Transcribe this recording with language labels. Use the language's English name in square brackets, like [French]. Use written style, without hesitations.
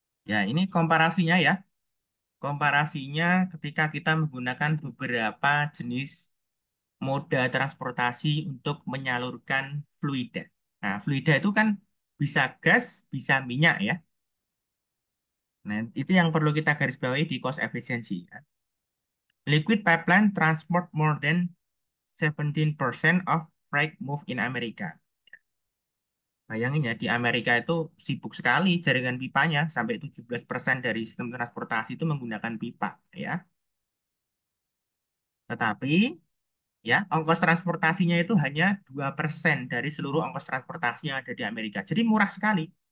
[Indonesian] Ya, ini komparasinya ya. Komparasinya ketika kita menggunakan beberapa jenis moda transportasi untuk menyalurkan fluida. Nah, fluida itu kan bisa gas, bisa minyak ya. Nah, itu yang perlu kita garis bawahi di cost efficiency ya. [English] Liquid pipeline transport more than 17% of freight move in America. [Indonesian] Bayangin ya, di Amerika itu sibuk sekali jaringan pipanya, sampai 17% dari sistem transportasi itu menggunakan pipa ya. Tetapi ya, ongkos transportasinya itu hanya 2% dari seluruh ongkos transportasi yang ada di Amerika. Jadi murah sekali.